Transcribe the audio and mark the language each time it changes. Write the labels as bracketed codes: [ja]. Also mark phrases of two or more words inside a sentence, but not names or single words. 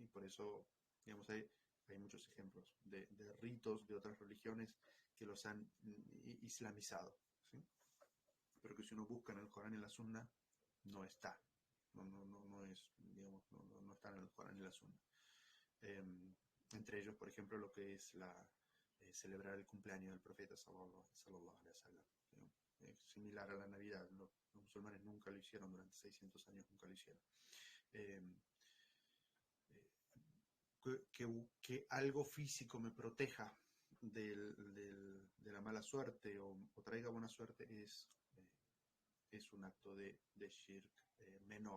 [es] Por eso, digamos, hay muchos ejemplos de ritos de otras religiones que los han islamizado, ¿sí? Pero que si uno busca en el Corán y en la Sunna, no está. No es, digamos, no está en el Corán y la Sunna. Entre ellos, por ejemplo, lo que es celebrar el cumpleaños del profeta [ar] صلى الله عليه وسلم, [es] ¿sí? Similar a la Navidad. Los musulmanes nunca lo hicieron durante 600 años, nunca lo hicieron. Que algo físico me proteja de la mala suerte o traiga buena suerte es un acto de shirk menor.